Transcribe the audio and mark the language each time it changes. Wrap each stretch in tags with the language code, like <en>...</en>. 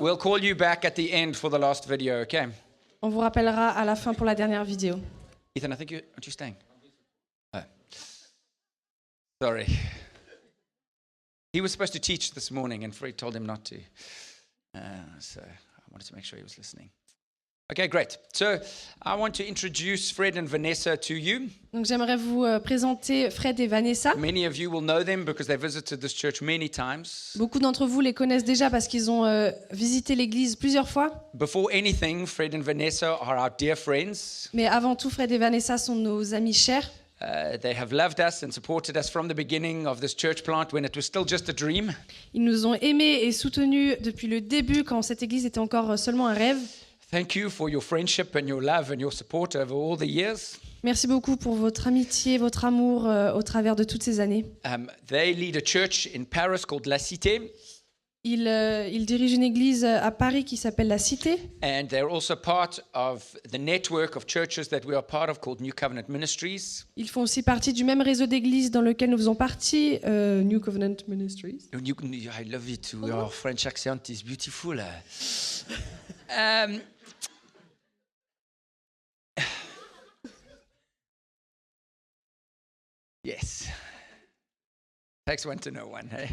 <en>We'll call you back at the end for the last video, okay?</en> <fr>On vous rappellera à la fin pour la dernière vidéo.</fr> <en>Ethan, I think aren't you staying? Oh. Sorry. He was supposed to teach this morning and Fred told him not to. So I wanted to make sure he was listening. Okay, great. So I want to introduce Fred and Vanessa to you.</en> <fr>Donc j'aimerais vous présenter Fred et Vanessa.</fr> <en>Many of you will know them because they visited this church many times.</en> <fr>Beaucoup d'entre vous les connaissent déjà parce qu'ils ont visité l'église plusieurs fois.</fr> <en>Before anything, Fred and Vanessa are our dear friends.</en> <fr>Mais avant tout, Fred et Vanessa sont nos amis chers.</fr> <en>They have loved us and supported us from the beginning of this church plant when it was still just a dream.</en> <fr>Ils nous ont aimés et soutenus depuis le début quand cette église était encore seulement un rêve.</fr> <en>Thank you for your friendship and your love and your support over all the years.</en> <fr>Merci beaucoup pour votre amitié, votre amour au travers de toutes ces années.</fr> <en>They lead a church in Paris called La Cité.</en> <fr>Ils dirigent une église à Paris qui s'appelle La Cité.</fr> <en>And they're also part of the network of churches that we are part of called New Covenant Ministries.</en> <fr>Ils font aussi partie du même réseau d'églises dans lequel nous faisons partie, New Covenant Ministries.</fr> <en>I love it. Your French accent is beautiful. Yes. Takes one to know one.</en>